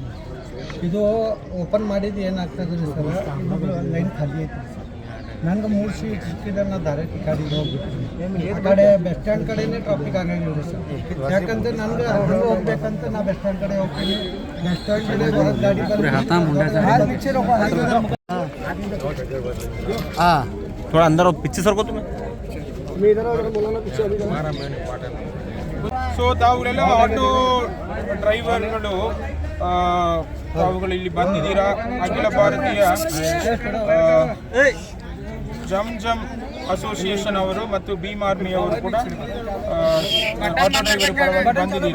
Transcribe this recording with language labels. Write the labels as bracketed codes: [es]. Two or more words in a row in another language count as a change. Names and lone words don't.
[kn] ಇದು ಓಪನ್ ಮಾಡಿದ್ದು ಏನಾಗ್ತದ್ರಿ ಸರ್, ಲೈನ್ ಖಾಲಿ ಐತಿ ಸರ್. ನಂಗೆ 3 ಸೀಟ್ ಸಿಕ್ಕಿದ್ರೆ ನಾ ಡೈರೆಕ್ಟ್ ಗಾಡಿಗೆ ಹೋಗ್ಬಿಟ್ಟು ಆ ಕಡೆ [en] bus stand [kn] ಕಡೆನೇ ಟ್ರಾಫಿಕ್ ಆಗಂಗಿಲ್ಲ ಸರ್. ಯಾಕಂದ್ರೆ ನನಗೆ ಹಂಗೆ ಹೋಗ್ಬೇಕಂತ ನಾ [en] bus stand [kn] ಕಡೆ ಹೋಗ್ತೀನಿ. [en] bus stand [kn] ಕಡೆ ಬರೋದು ಗಾಡಿ [hi] थोड़ा अंदर पीछे सर को तुम्हें [kn] ಸೊ ತಾವುಗಳೆಲ್ಲ [en] auto drivers [kn] ತಾವುಗಳು ಇಲ್ಲಿ ಬಂದಿದ್ದೀರಾ. ಅಖಿಲ ಭಾರತೀಯ ಜಮ್ ಅಸೋಸಿಯೇಷನ್ ಅವರು ಮತ್ತು ಭೀಮ್ ಆರ್ಮಿ ಅವರು ಕೂಡ [en] auto driver [kn] ಪರವಾಗಿ ಬಂದಿದ್ದೀರಾ.